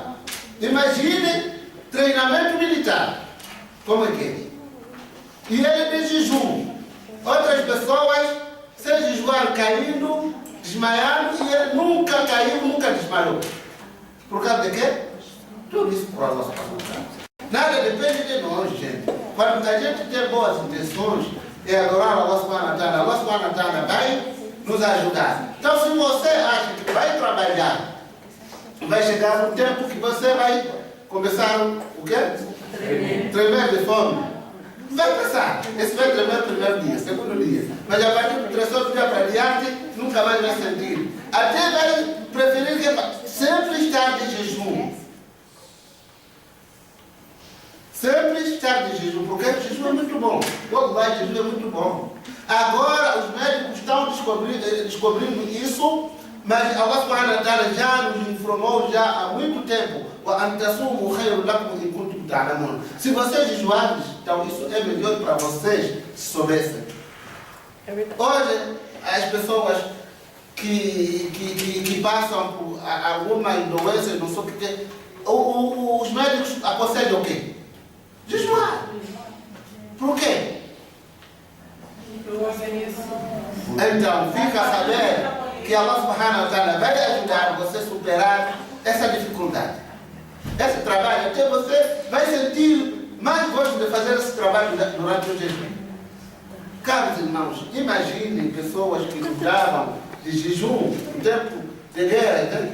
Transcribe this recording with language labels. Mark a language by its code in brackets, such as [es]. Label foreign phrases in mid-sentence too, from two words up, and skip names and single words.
[pt] Imagine treinamento militar. Como é que é? E ele de jejum. Outras pessoas, sem jejuar, caindo, desmaiando, e ele nunca caiu, nunca desmaiou. Por causa de quê? Tudo isso por [ar] الله سبحانه وتعالى. [pt] Nada depende de nós, gente. Quando a gente tem boas intenções e adorar [ar] الله سبحانه وتعالى [pt] vai nos ajudar. Então, se você acha que vai trabalhar, vai chegar um tempo que você vai começar o quê? Tremer de fome. Vai passar. Esse vai tremer o primeiro dia, segundo dia. Mas a partir do terceiro dia para diante, nunca mais vai sentir. Até vai preferir que sempre estar de jejum. Sempre estar de jejum, porque o jejum é muito bom. Wallahi, jejum é muito bom. Agora, os médicos estão descobrindo isso, mas [ar] الله سبحانه وتعالى [pt] já nos informou já há muito tempo. Se vocês jejuarem, então isso é melhor para vocês, se soubessem. Hoje, as pessoas que passam por alguma doença, não sei o que, os médicos aconselham o quê? Jejuar. Por quê? Então, fica a saber que [ar] الله سبحانه وتعالى [pt] vai ajudar você a superar essa dificuldade. Esse trabalho, até você vai sentir mais gosto de fazer esse trabalho durante o jejum. Caros irmãos, imaginem pessoas que cuidavam de jejum no tempo de guerra, né?